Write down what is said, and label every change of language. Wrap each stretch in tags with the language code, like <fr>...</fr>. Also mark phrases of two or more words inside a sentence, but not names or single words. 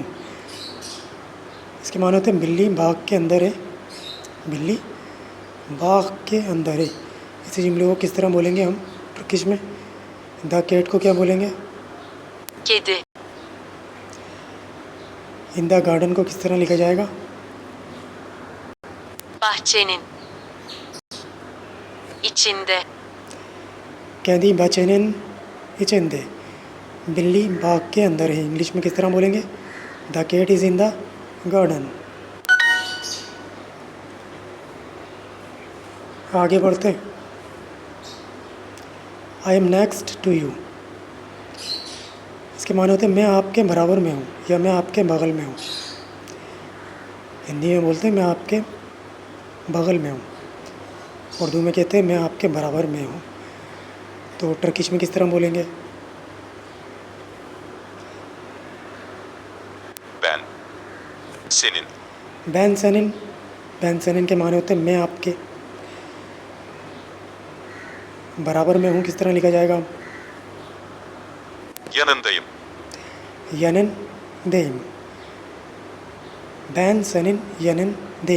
<hi>इसके माने होते हैं बिल्ली बाग के अंदर है। बिल्ली बाग के अंदर है। इसी जुमले को किस तरह बोलेंगे हम टर्किश में?</hi> <en>the cat</en> <hi>को क्या बोलेंगे?</hi> <tr>Kedi.</tr> <en>in the garden</en> <hi>को किस तरह लिखा जाएगा?</hi> <tr>Bahçenin. İçinde. Kedi bahçenin içinde.</tr> <hi>बिल्ली बाग के अंदर है। इंग्लिश में किस तरह बोलेंगे?</hi> <en>The cat is in the garden.</en> <hi>आगे बढ़ते हैं।</hi> <en>I am next to you.</en> <hi>इसके माने होते हैं मैं आपके बराबर में हूँ या मैं आपके बगल में हूँ। हिंदी में बोलते हैं मैं आपके बगल में हूँ। उर्दू में कहते हैं मैं आपके बराबर में हूँ। तो टर्किश में किस तरह बोलेंगे?</hi> <tr>Ben. Senin. Ben senin. Ben senin</tr> <hi>के माने होते हैं मैं आपके बराबर में हूँ। किस तरह लिखा जाएगा?</hi> <tr>Yanındayım. Yanındayım. Ben senin yanındayım.</tr>